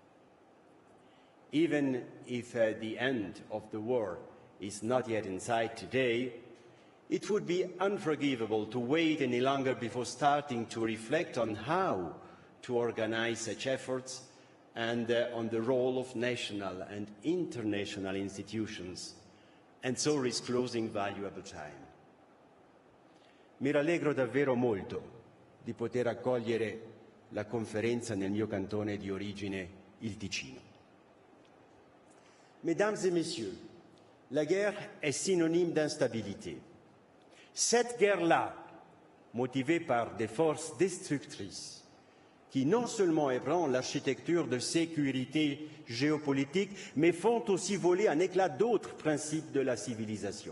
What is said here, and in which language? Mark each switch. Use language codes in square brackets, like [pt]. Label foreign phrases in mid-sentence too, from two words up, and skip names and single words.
[en] Even if the end of the war is not yet in sight today, it would be unforgivable to wait any longer before starting to reflect on how to organize such efforts and on the role of national and international institutions, and so risk losing valuable time. [it] Mi rallegro davvero molto di poter accogliere la conferenza nel mio cantone di origine, il Ticino. [fr] Mesdames et messieurs, la guerre est synonyme d'instabilité. Cette guerre-là, motivée par des forces destructrices, qui non seulement ébranlent l'architecture de sécurité géopolitique, mais font aussi voler en éclats d'autres principes de la civilisation.